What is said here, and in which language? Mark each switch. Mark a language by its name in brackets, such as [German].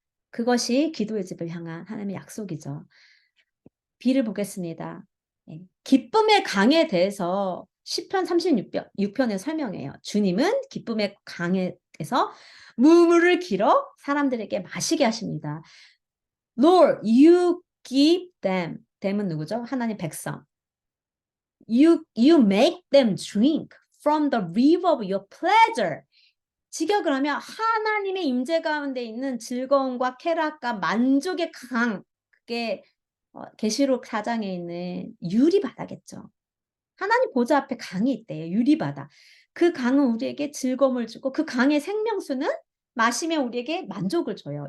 [Korean] 그것이 기도의 집을 향한 하나님의 약속이죠. B를 보겠습니다. 기쁨의 강에 대해서 시편 36편에 설명해요. 주님은 기쁨의 강에서 무물을 길어 사람들에게 마시게 하십니다. [English] Lord, you give them. [Korean] them은 누구죠? 하나님 백성. [English] You make them drink from the river of your pleasure. [Korean] 직역을 하면 하나님의 임재 가운데 있는 즐거움과 쾌락과 만족의 강. 그게 계시록 4장에 있는 유리바다겠죠. 하나님 보좌 앞에 강이 있대요. 유리바다. 그 강은 우리에게 즐거움을 주고 그 강의 생명수는 마시면 우리에게 만족을 줘요.